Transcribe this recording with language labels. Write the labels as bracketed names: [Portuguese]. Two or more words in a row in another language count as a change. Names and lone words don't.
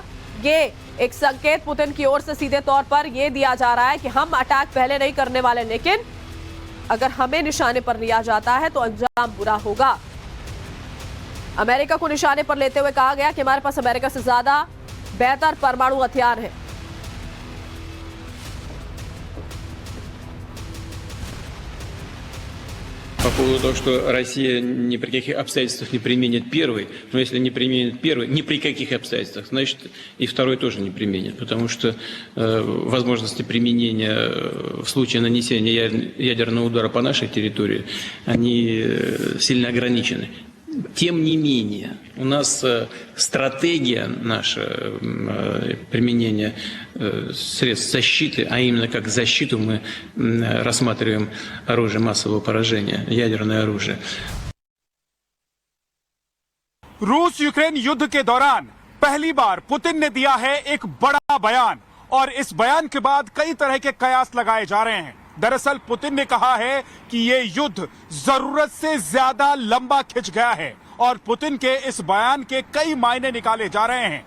[Hindi] ये एक संकेत पुतिन की ओर से सीधे तौर पर यह दिया जा रहा है कि हम अटैक पहले नहीं करने वाले, लेकिन अगर हमें निशाने पर लिया जाता है तो अंजाम बुरा होगा। अमेरिका को निशाने पर लेते हुए कहा गया कि हमारे पास अमेरिका से ज्यादा बेहतर परमाणु हथियार है। [Russian] По поводу того, что Россия ни при каких обстоятельствах не применит первый, но если не применит первый, ни при каких обстоятельствах, значит и второй тоже не применит, потому что возможности применения в случае нанесения ядерного удара по нашей территории, они сильно ограничены. Тем не менее, у нас стратегия наша применения средств защиты, а именно как защиту мы рассматриваем оружие массового поражения, ядерное оружие. [Hindi] रूस यूक्रेन युद्ध के दौरान पहली बार पुतिन ने दिया है एक बड़ा बयान और इस बयान के बाद कई तरह के कयास लगाए जा रहे हैं। दरअसल पुतिन ने कहा है कि ये युद्ध जरूरत से ज्यादा लंबा खिंच गया है और पुतिन के इस बयान के कई मायने निकाले जा रहे हैं।